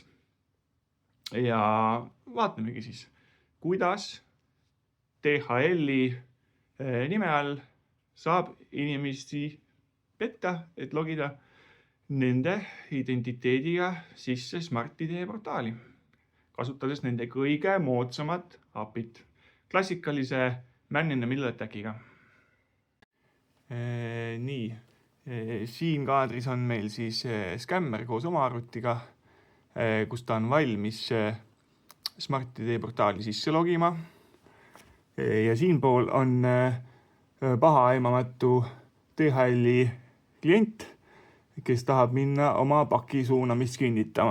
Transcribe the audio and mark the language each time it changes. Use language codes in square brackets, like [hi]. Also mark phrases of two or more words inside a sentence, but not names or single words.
[et] Ja vaatamegi siis, kuidas DHL-i nime all saab inimesi petta, et logida nende identiteediga sisse Smart-ID portaali, kasutades nende kõige moodsamat API-t, klassikalise [en] man in the middle attackiga. [et] Nii, siin kaadris on meil siis skämmer koos oma arvutiga, kus ta on valmis Smart-ID portaali sisse logima. Ja siinpool on pahaimamatu DHL-i klient, kes tahab minna oma paki suunamist kinnitama.